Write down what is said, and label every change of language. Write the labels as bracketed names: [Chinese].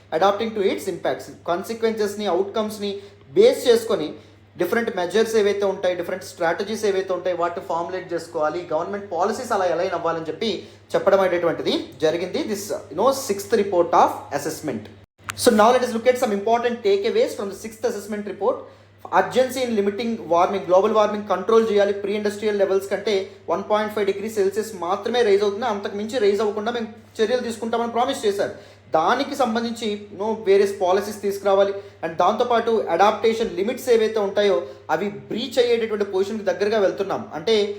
[Telugu] Adapting to it's impacts, కాన్సిక్వెన్సెస్ని, అవుట్కమ్స్ని base చేసుకొని different measures ఏవైతే ఉంటాయి, డిఫరెంట్ స్ట్రాటజీస్ ఏవైతే ఉంటాయి వాటిని ఫార్ములేట్ చేసుకోవాలి. గవర్నమెంట్ పాలసీస్ అలా ఎలా అవ్వాలని చెప్పి చెప్పడం అనేటువంటిది జరిగింది. [English] This 6th report of assessment. So now let us look at some important takeaways from the 6th assessment report. [Telugu] Urgency in limiting warming, global warming control చేయాలి. ప్రీ ఇండస్ట్రియల్ లెవెల్స్ కంటే 1.5 degree Celsius మాత్రమే rise అవుతుంది, అంతకు మించి rise అవ్వకుండా మేము చర్యలు తీసుకుంటామని ప్రామిస్ చేశారు. దానికి సంబంధించి వేరియస్ పాలసీస్ తీసుకురావాలి. అండ్ దాంతోపాటు అడాప్టేషన్ లిమిట్స్ ఏవైతే ఉంటాయో అవి బ్రీచ్ అయ్యేటటువంటి పొజిషన్కి దగ్గరగా వెళ్తున్నాం, అంటే